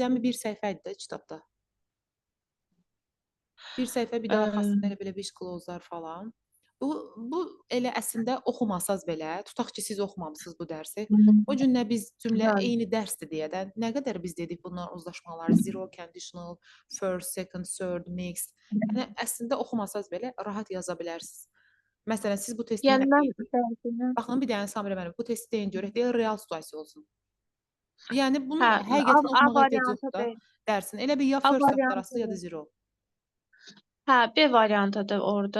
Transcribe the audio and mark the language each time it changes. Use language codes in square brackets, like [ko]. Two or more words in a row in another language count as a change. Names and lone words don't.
[az] cəmi bir səhifə idi də kitabda. Bir səhifə, bir də arxasında elə belə [en] wish clause-lar [az] falan. Bu elə əslində oxumasaz belə, tutaq ki, siz oxumamısınız bu dərsi. O gün nə biz cümlə Bəli. eyni dərsdir deyə də nə qədər biz dedik bunların uzlaşmaları, [en] zero, conditional, first, second, third, mixed. [az] Yəni əslində oxumasaz belə rahat yaza bilərsiniz. Məsələn, siz bu testi Yəni nə mən deyin? Baxın, bir dənə Samira müəllim, bu testi deyin görək, deyir real situasiya olsun. Yəni bunu hə, həqiqətən A oxumağa ehtiyac variantı yoxdur da deyil. dərsin. Elə bir ya A first axtarasınız ya da variantıdır. zero. Hə, B variantıdır orada.